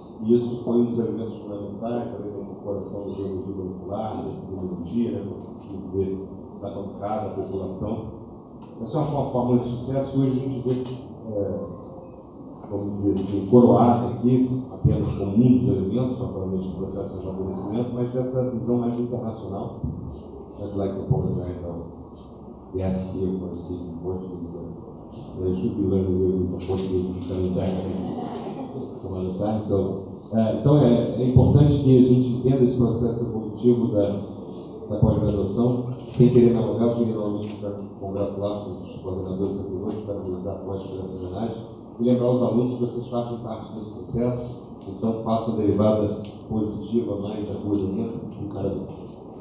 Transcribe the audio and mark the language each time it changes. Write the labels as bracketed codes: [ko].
[pt] E isso foi um dos elementos fundamentais, além da incorporação da biologia molecular, da epidemiologia, né, como dizer, da bancada, da população. Essa é uma fórmula de sucesso que hoje a gente vê, vamos dizer assim, coroada aqui, apenas como um dos elementos, naturalmente, do processo de amadurecimento, mas dessa visão mais internacional. [en] I'd like to apologize on the ask here for speaking Portuguese. I should be learning a little bit of Portuguese and coming back some other time. [pt] Então é importante que a gente entenda esse processo evolutivo da pós-graduação, sem querer me alongar. Eu queria novamente congratular os coordenadores anteriores, parabenizar por essa homenagem e lembrar aos alunos que vocês fazem parte desse processo, então façam a derivada positiva mais acolhimento e parabéns.